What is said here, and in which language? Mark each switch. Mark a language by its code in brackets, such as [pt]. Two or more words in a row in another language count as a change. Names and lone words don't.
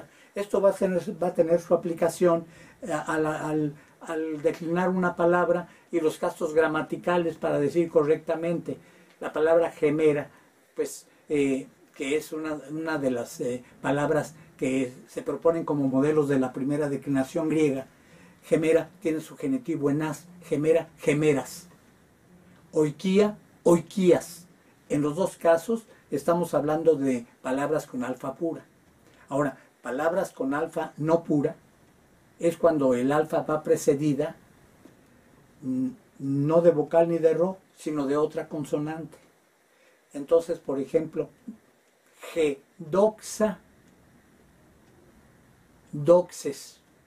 [es] Esto va a tener su aplicación al declinar una palabra y los casos gramaticales para decir correctamente. La palabra gemera, pues que es una de las palabras que se proponen como modelos de la primera declinación griega. Gemera tiene su genitivo en as, [el] ἡμέρα ἡμέρας. οἰκία οἰκίας. [es] En los dos casos estamos hablando de palabras con alfa pura. Ahora, palabras con alfa no pura es cuando el alfa va precedida no de vocal ni de ro, sino de otra consonante. Entonces, por ejemplo, [el] δόξα δόξης.